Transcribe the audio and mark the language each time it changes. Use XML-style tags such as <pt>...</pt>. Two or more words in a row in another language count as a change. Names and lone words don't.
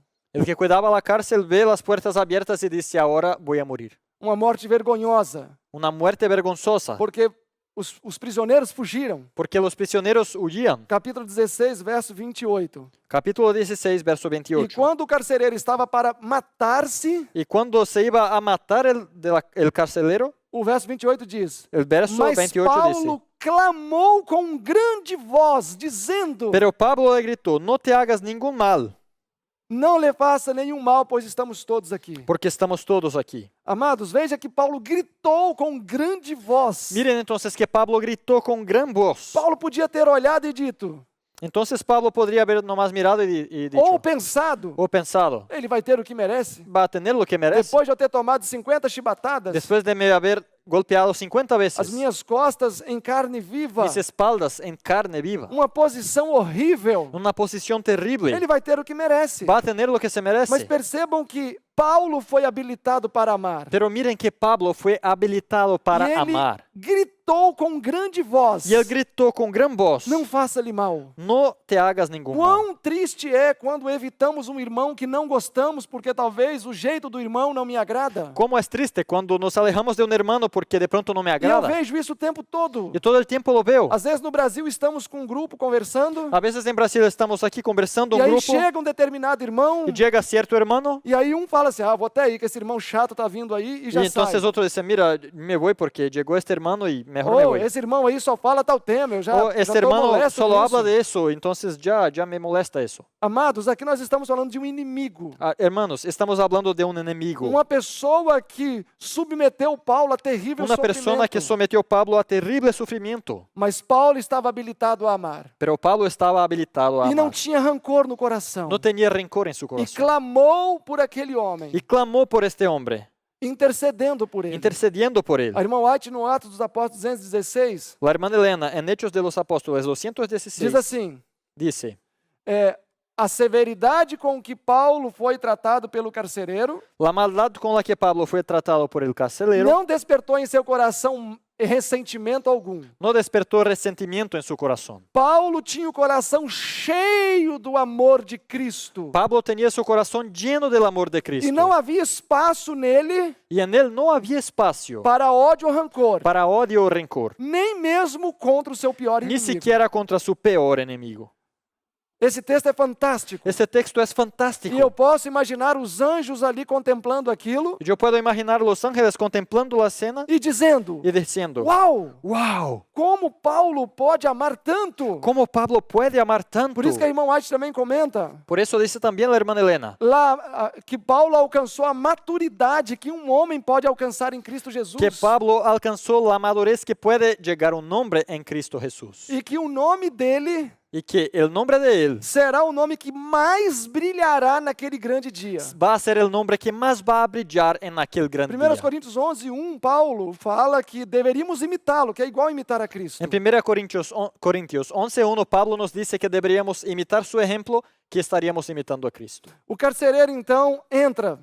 <es>El que cuidaba la cárcel ve las puertas abiertas y dice, ahora voy a morir.</es> <pt>Uma morte vergonhosa,</pt> <es>Una muerte vergonzosa,</es> <pt>porque os prisioneiros fugiram.</pt> <es>porque los prisioneros huían.</es> <pt>Capítulo 16, verso 28.</pt> <es>Capítulo 16, verso</es> <pt>E</pt> <es>28.</es> <pt>quando o carcereiro estava para matar-se,</pt> <es>Y cuando se iba a matar el carcelero,</es> <pt>o verso 28 diz:</pt> <es>el verso</es> <pt>Mas</pt> <es>28 dice,</es> <pt>Paulo clamou com grande voz, dizendo:</pt> <es>pero Pablo le gritó, no te hagas ningún mal,</es> <pt>Não lhe faça nenhum mal, pois estamos todos aqui.</pt> <es>porque estamos todos aquí.</es> <pt>Amados, veja que Paulo gritou com grande voz.</pt> <es>Miren entonces que Pablo gritó con gran voz.</es> <pt>Paulo podia ter olhado e dito:</pt> <es>Entonces Pablo podría haber nomás mirado y dicho,</es> <pt>ou pensado,</pt> <es>o pensado,</es> <pt>ele vai ter o que merece.</pt> <es>va a tener lo que merece.</es> <pt>Depois de eu ter tomado 50 chibatadas,</pt> <es>Después de me haber golpeado 50</es> <pt>as</pt> <es>veces,</es> <pt>minhas costas em carne viva,</pt> <es>mis espaldas en carne viva,</es> <pt>uma posição horrível,</pt> <es>una posición terrible,</es> <pt>ele vai ter o que merece.</pt> <es>va a tener lo que se</es> <pt>Mas</pt> <es>merece.</es> <pt>percebam que Paulo foi habilitado para amar.</pt> <es>Pero miren que Pablo fue habilitado para</es> <pt>E ele</pt> <es>amar.</es> <pt>gritou com grande voz:</pt> <es>Y él gritó con gran voz,</es> <pt>não faça-lhe mal.</pt> <es>no te hagas ningún mal.</es> <pt>Quão triste é quando evitamos um irmão que não gostamos porque talvez o jeito do irmão não me agrada.</pt> <es>Cómo es triste cuando nos alejamos de un hermano porque de pronto no me</es> <pt>E eu</pt> <es>agrada.</es> <pt>vejo isso o tempo todo.</pt> <es>Y todo el tiempo lo veo.</es> <pt>Às vezes no Brasil estamos com um grupo conversando,</pt> <es>A veces en Brasil estamos aquí conversando</es> <pt>e</pt> <es>un</es> <pt>aí</pt> <es>grupo</es> <pt>chega um determinado irmão,</pt> <es>y llega cierto hermano</es> <pt>e aí um fala assim: ah, vou até aí, que esse irmão chato tá vindo aí, e já</pt> <es>y entonces</es> <pt>sai.</pt> <es>otro dice, mira, me voy porque llegó este hermano y mejor me</es> <pt>Ou</pt> <es>voy.</es> <pt>esse irmão aí só fala tal tema, eu já,</pt> <es>O</es> <pt>já</pt> <es>este</es> <pt>tô</pt> <es>hermano</es> <pt>molesto</pt> <es>solo</es> <pt>com</pt> <es>habla</es> <pt>isso.</pt> <es>de eso, entonces ya me molesta eso.</es> <pt>Amados, aqui nós estamos falando de um inimigo.</pt> <es>Ah, hermanos, estamos hablando de un enemigo.</es> <pt>Uma pessoa que submeteu Paulo a terrível</pt> <es>Una persona que</es> <pt>sofrimento.</pt> <es>sometió a Pablo a terrible sufrimiento.</es> <pt>Mas Paulo estava habilitado a amar.</pt> <es>Pero Pablo estaba habilitado a</es> <pt>E não</pt> <es>amar.</es> <pt>tinha rancor no coração.</pt> <es>No tenía rencor en su</es> <pt>E</pt> <es>corazón.</es> <pt>clamou por aquele homem,</pt> <es>Y clamó por este hombre,</es> <pt>intercedendo por ele.</pt> <es>intercediendo por él.</es> <pt>A irmã White, no Atos dos Apóstolos 216,</pt> <es>La hermana Elena, en Hechos de los Apóstoles</es> <pt>diz</pt> <es>216,</es> <pt>assim:</pt> <es>dice,</es> <pt>a severidade com que Paulo foi tratado pelo carcereiro</pt> <es>la maldad con la que Pablo fue tratado por el carcelero</es> <pt>não despertou em seu coração ressentimento algum.</pt> <es>no despertó resentimiento en su corazón.</es> <pt>Paulo tinha o coração cheio do amor de Cristo.</pt> <es>Pablo tenía su corazón lleno del amor de Cristo.</es> <pt>E não havia espaço nele</pt> <es>Y en él no había espacio</es> <pt>para ódio ou rancor,</pt> <es>para odio o rencor,</es> <pt>nem mesmo contra o seu pior</pt> <es>ni</es> <pt>inimigo.</pt> <es>siquiera contra su peor enemigo.</es> <pt>Esse texto é fantástico.</pt> <es>Este texto es</es> <pt>E eu</pt> <es>fantástico.</es> <pt>posso imaginar os anjos ali contemplando aquilo</pt> <es>Yo puedo imaginar los ángeles contemplando la escena</es> <pt>e dizendo:</pt> <es>y diciendo,</es> <pt>uau,</pt> <es>wow,</es> <pt>como Paulo pode amar tanto?</pt> <es>¿cómo Pablo puede amar tanto?</es> <pt>Por isso que a irmã White também comenta</pt> <es>Por eso dice también la hermana Elena,</es> <pt>lá que Paulo alcançou a maturidade que um homem pode alcançar em Cristo Jesus.</pt> <es>que Pablo alcanzó la madurez que puede llegar un hombre en Cristo Jesús.</es> <pt>E que o nome dele</pt> <es>Y que el nombre de él</es> <pt>será o nome que mais brilhará naquele grande dia.</pt> <es>va a ser el nombre que más va a brillar en aquel gran</es> <pt>1</pt> <es>día.</es> <pt>Coríntios 11:1, Paulo fala que deveríamos imitá-lo, que é igual imitar a Cristo.</pt> <es>En 1 Corintios 11:1, Pablo nos dice que deberíamos imitar su ejemplo, que estaríamos imitando a Cristo.</es> <pt>O carcereiro, então, entra.</pt>